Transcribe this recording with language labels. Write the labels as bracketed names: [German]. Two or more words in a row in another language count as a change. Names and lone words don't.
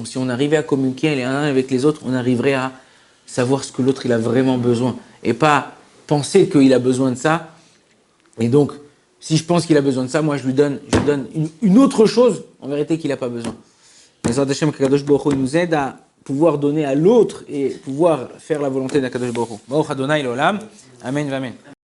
[French] Si on arrivait à communiquer les uns avec les autres, on arriverait à savoir ce que l'autre il a vraiment besoin et pas penser qu'il a besoin de ça. Et donc, si je pense qu'il a besoin de ça, moi je lui donne une autre chose en vérité qu'il n'a pas besoin. Mais Hashem Kadosh Baruch Hu, il nous aide à pouvoir donner à l'autre et pouvoir faire la volonté d'Akadosh Baruch Hu. [Hebrew] ברוך אדני לעולם. אמן, אמן.